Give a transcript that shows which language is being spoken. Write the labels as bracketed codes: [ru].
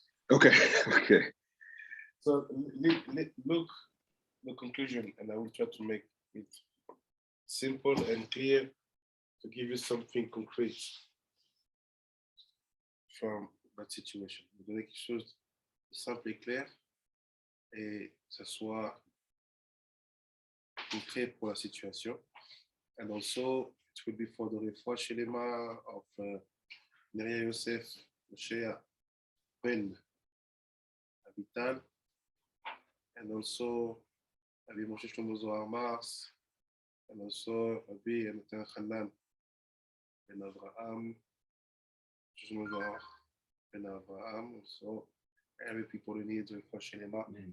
[en] Okay. So look the conclusion, and I will try to make It's simple and clear to give you something concrete from that situation. [fr] Vous donner quelque chose de simple et clair et que ce soit concret pour la situation. [en] And also, it will be for the Refuah Shelema of Neria Yosef, Moshe Ben Abital, and also Rabbi Moshe Shlomo Zohar Mars, and also Rabbi Natan Hanan Ben Avraham, Shlomo Zohar Ben Avraham, also every people who need Refuah Shelema.